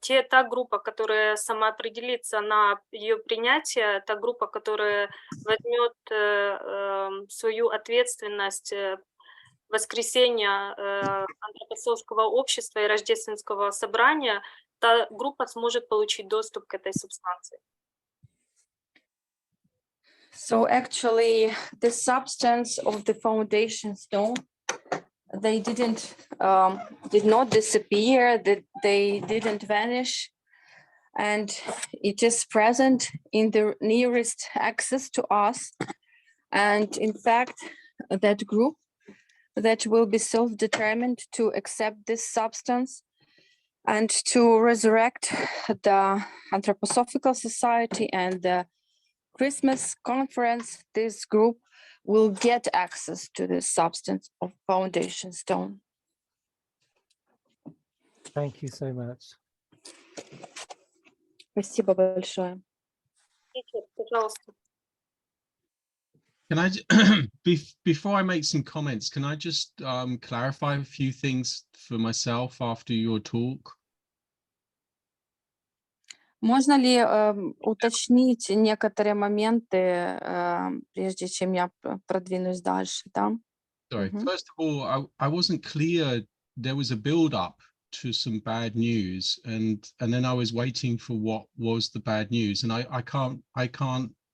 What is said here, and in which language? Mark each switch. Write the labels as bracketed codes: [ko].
[ru] Та группа, которая самоопределится на ее принятие, та группа, которая возьмет свою ответственность воскресения антропософского общества и рождественского собрания, та группа сможет получить доступ к этой субстанции. [en] So actually, the substance of the foundation stone, they did not disappear, that they didn't vanish, and it is present in the nearest access to us. And in fact, that group that will be self-determined to accept this substance and to resurrect the Anthroposophical Society and the Christmas conference, this group will get access to the substance of foundation stone. Thank you so much. [ru] Спасибо большое. Пожалуйста. [en] Can I, before I make some comments, can I just clarify a few things for myself after your talk? [ru] Можно ли уточнить некоторые моменты, прежде чем я продвинусь дальше, да? [en] Sorry, first of all, I wasn't clear. There was a build-up to some bad news, and then I was waiting for what was the bad news, and I can't.